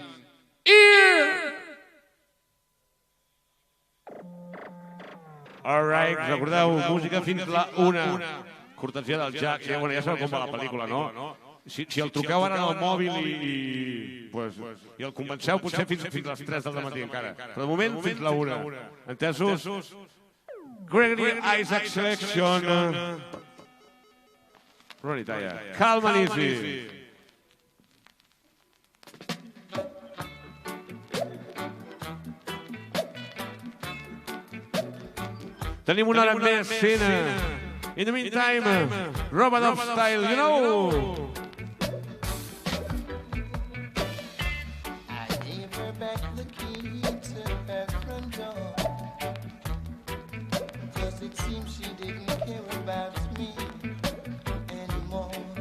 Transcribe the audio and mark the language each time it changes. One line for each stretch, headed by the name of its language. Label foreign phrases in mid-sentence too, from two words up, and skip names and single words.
English: Alright,
Catalan: recordeu, música fins la 1. Cortesia del Jack. Ja sabeu com va la pel·lícula, no? Si el truqueu ara al mòbil i el convenceu potser fins les 3 del matí encara. Però de moment fins la 1. Entesos?
English: Gregory Isaac Selection. Ronnie Taya. Calm and easy.
Catalan: Tenim una hora més, Sina.
English: In the meantime, Robot of Style, you know. I gave her back the key to her front door, 'cause it seems she didn't care about me anymore.